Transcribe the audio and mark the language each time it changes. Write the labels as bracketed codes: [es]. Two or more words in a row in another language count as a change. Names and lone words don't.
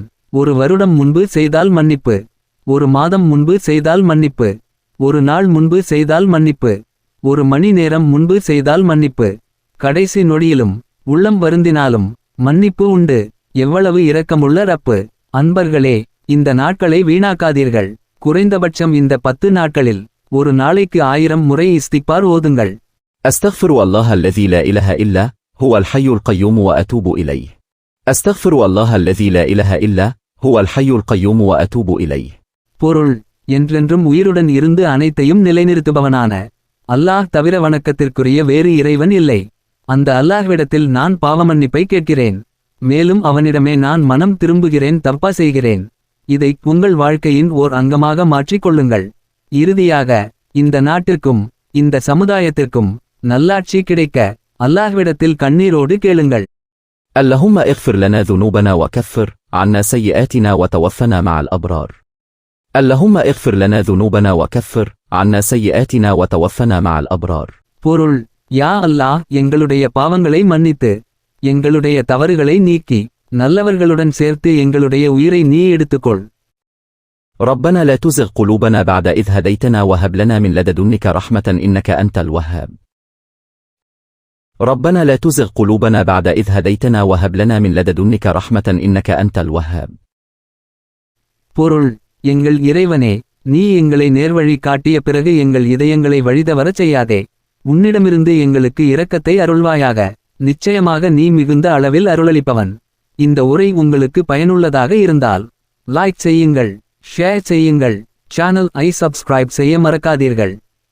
[ta] ஒரு வருடம் முன்பு செய்தால் மன்னிப்பு, ஒரு மாதம் முன்பு செய்தால் மன்னிப்பு, ஒரு நாள் முன்பு செய்தால் மன்னிப்பு, ஒரு மணி நேரம் முன்பு செய்தால் மன்னிப்பு, கடைசி நொடியிலும் உள்ளம் வருந்தினாலும் மன்னிப்பு உண்டு. எவ்வளவு இரக்கமுள்ள ரப்பு! அன்பர்களே, இந்த நாட்களை வீணாக்காதீர்கள். குறைந்தபட்சம் இந்த 10 நாட்களில் ஒரு நாளைக்கு 1000 முறை இஸ்திக்பார் ஓதுங்கள். [ar] أستغفر الله الذي لا إله إلا هو الحي القيوم وأتوب إليه. أستغفر الله الذي لا إله إلا هو الحي القيوم وأتوب إليه. [ta] பொருள்: என்றென்றும் உயிருடன் இருந்து அனைத்தையும் நிலைநிறுத்துபவனான அல்லாஹ் தவிர வணக்கத்திற்குரிய வேறு இறைவன் இல்லை. அந்த அல்லாஹ்விடத்தில் நான் பாவமன்னிப்பை கேட்கிறேன். மேலும் அவனிடமே நான் மனம் திரும்புகிறேன், தப்பா செய்கிறேன். இதை உங்கள் வாழ்க்கையின் ஓர் அங்கமாக மாற்றிக் கொள்ளுங்கள். இறுதியாக, இந்த நாட்டிற்கும் இந்த சமுதாயத்திற்கும் நல்லாட்சி கிடைக்க அல்லாஹ்விடத்தில் கண்ணீரோடு கேளுங்கள். [ar] اللهم اغفر لنا ذنوبنا وكفر عنا سيئاتنا وتوفنا مع الأبرار. اللهم اغفر لنا ذنوبنا وكفر عنا سيئاتنا وتوفنا مع الأبرار. [ta] பொருள்: [ar] يا الله, [ta] எங்களுடைய பாவங்களை மன்னித்து எங்களுடைய தவறுகளை நீக்கி நல்லவர்களுடன் சேர்த்து எங்களுடைய உயிரை நீ எடுத்துக்கொள். [ar] ربنا لا تزغ قلوبنا بعد إذ هديتنا وهب لنا من لدنك رحمة إنك أنت الوهاب. ربنا لا تزغ قلوبنا بعد إذ هديتنا وهب لنا من لدنك رحمة إنك أنت الوهاب. [ta] பொருள்: எங்கள் இறைவனே, நீ எங்களை நேர்வழி காட்டிய பிறகு எங்கள் இதயங்களை வழிதவரச் செய்யாதே. உன்னிடமிருந்து எங்களுக்கு இரக்கத்தை அருள்வாயாக. நிச்சயமாக நீ மிகுந்த அளவில் அருளளிப்பவன். இந்த உரை உங்களுக்கு பயனுள்ளதாக இருந்தால் லைக் செய்யுங்கள், ஷேர் செய்யுங்கள், சேனல் ஐ சப்ஸ்கிரைப் செய்ய மறக்காதீர்கள்.